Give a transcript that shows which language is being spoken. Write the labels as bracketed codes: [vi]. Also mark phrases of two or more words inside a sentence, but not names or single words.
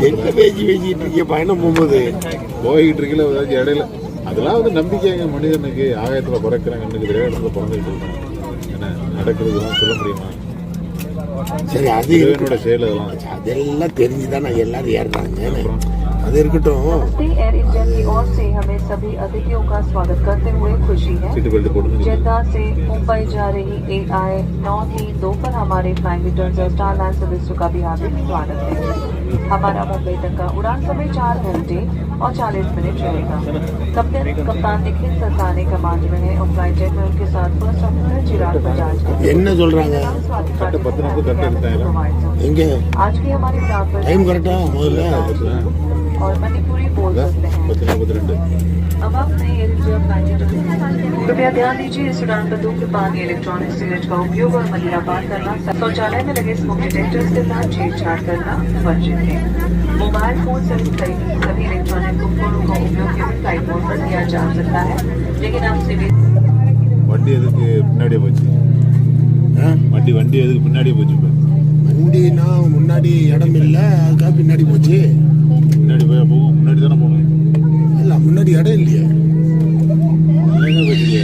[ta] எங்கே பேசிக்கிட்டு இருக்கீங்க பயணம் போகும்போது? போய்கிட்டு இருக்கல ஏதாச்சும் இடையில. அதெல்லாம் வந்து நம்பிக்கைங்க மனிதனுக்கு. ஆகாயத்தில் பிறக்கிறாங்க, கண்ணுக்கு தெரியாத இடத்துல பிறந்துக்கிட்டு இருக்காங்க. என்ன நடக்கிறதுலாம் சொல்ல முடியுமா? சரி, அது என்னோட செயல் அதெல்லாம். அதெல்லாம் தெரிஞ்சுதான் நான் எல்லாரும் ஏறுறாங்க. அது இருக்கட்டும். [hi] एयर इंडिया की ओर से हमें सभी अतिथियों का स्वागत करते हुए खुशी है। [en] seat belt [ta] போடுங்க. [hi] जेद्दा से मुंबई जा रही AI 932 पर हमारे फ्लाइंग रिटर्न्स और स्टार लाइन सर्विस का भी हार्दिक स्वागत है। हमारा मुंबई तक का उड़ान समय 4 घंटे और 40 मिनट रहेगा। कप्तान निखिल सरसाने कमांड में है और फ्लाइट डेक में उनके साथ [en] first officer [hi] चिराग बजाज [ta] என்ன சொல்றாங்க? எங்க [hi] आज की हमारी उड़ान पर [ta] டைம் கரெக்டா முதல்ல [hi] और मणिपुरी बोल सकते हैं। 12:42. अब आप नई एयर इंडिया फ्लाइट कृपया ध्यान दीजिए, इस उड़ान पर धूम्रपान [en] electronic cigarette [hi] का उपयोग और मदिरापान करना, शौचालय में लगे [en] smoke detectors [hi] के साथ छेड़छाड़ करना वर्जित है। [en] mobile phone [hi] सहित सभी इलेक्ट्रॉनिक उपकरणों का उपयोग केवल [en] flight mode [hi] पर किया जा सकता है, लेकिन आप सिविल [ta] வண்டி எதுக்கு பின்னாடியே போச்சு? வண்டி எதுக்கு பின்னாடியே போச்சு? வண்டினா முன்னாடி இடம் இல்லை, அதுக்காக பின்னாடி போச்சு. முன்னாடி போய் போகும். முன்னாடி தானே போகணும். இல்லை முன்னாடி இடம் இல்லையே. இல்லைங்க போச்சு.